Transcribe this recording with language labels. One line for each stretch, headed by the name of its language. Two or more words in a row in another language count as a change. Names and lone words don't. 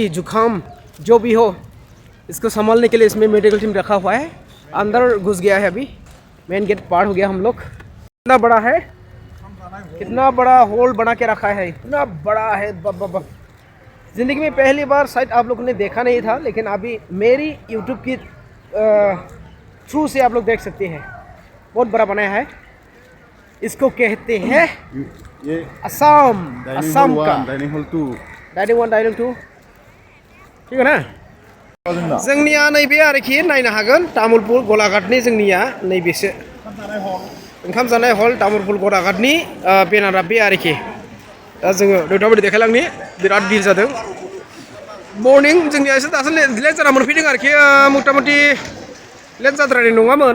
Hindi: जुकाम जो भी हो इसको संभालने के लिए इसमें
English: medical team
Hindi: रखा हुआ है अंदर घुस गया है अभी
English: main gate
Hindi: पार हो गया हम लोग कितना बड़ा है कितना बड़ा हॉल बना के रखा है इतना बड़ा है ज़िंदगी में पहली बार शायद आप लोगों ने देखा नहीं था लेकिन अभी मेरी यूट्यूब की थ्रू से आप लोग देख सकते हैं बहुत बड़ा बनाया है इसको कहते हैं ये असम का
English: Dining hall 2
Hindi: डाइनिंग 2 ठीक है ना
Bodo: जोंनिया नैबे आरोखि नायनो हागोन तामुलपुर गलाघाटनि जोंनिया नैबेसो ओंखाम जानाय हल तामुलपुर गलाघाटनि बेनारा बे आरोखि दा जोङो नोंथांमोननो देखायलांनि बिराद भिर जादों मर्निं जोंनिया एसे दासो लेट जाना मोनफैदों आरोखि मथा मथि लेट जाद्रायनाय नङामोन